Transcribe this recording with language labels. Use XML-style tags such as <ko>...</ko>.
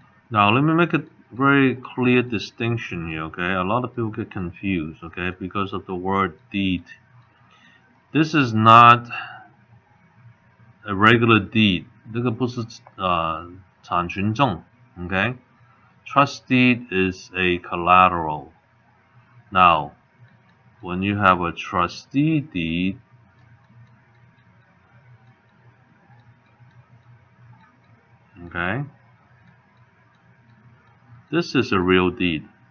<en>Now, let me make a very clear distinction here, okay? A lot of people get confused, okay, because of the word deed. This is not a regular deed.</en> <zh>这个不是产权证, okay?</zh> <en>Trust deed is a collateral. Now, when you have a trustee deed, okay, this is a real deed.</en>